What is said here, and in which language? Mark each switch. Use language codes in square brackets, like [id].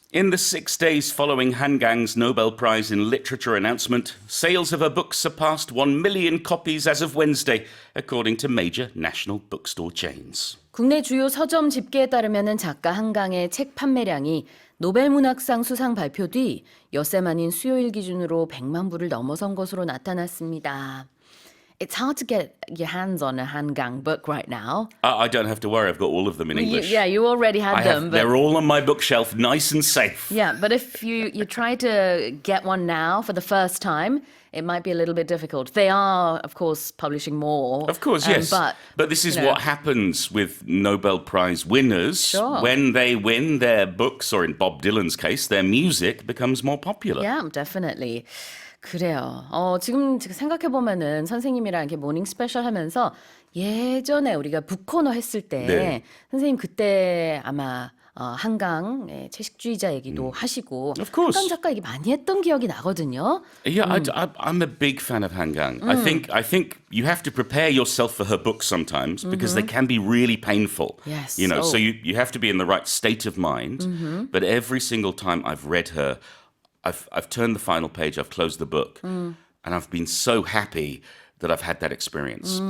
[en] In the 6 days following Han Gang's Nobel Prize in Literature announcement, sales of her book surpassed 1 million copies as of Wednesday, according to major national bookstore chains. [ko] 국내 주요 서점 집계에 따르면 작가 한강의 책 판매량이 노벨 문학상 수상 발표 뒤 엿새 만인 수요일 기준으로 100만 부를 넘어선 것으로 나타났습니다. [en] It's hard to get your hands on a Han Gang book right now. I don't have to worry, I've got all of them in English. You already had them. They're all on my bookshelf, nice and safe. Yeah, but if you try to get one now for the first time, it might be a little bit difficult. They are, of course, publishing more. Of course, yes. But this is what happens with Nobel Prize winners. Sure. When they win their books, or in Bob Dylan's case, their music becomes more popular. Yeah, definitely. [ko] 그래요. 지금 생각해보면은 선생님이랑 이렇게 모닝스페셜 하면서 예전에 우리가 북코너 했을 때 선생님 그때 아마 한강 채식주의자 얘기도 하시고 [en] Of course. [ko] 한강 작가 얘기 많이 했던 기억이 나거든요. [en] Yeah, I'm a big fan of Han Gang. I think you have to prepare yourself for her books sometimes because they can be really painful. Yes. So you have to be in the right state of mind. But every single time I've read her, I've turned the final page, I've closed the book, and I've been so happy that I've had that experience.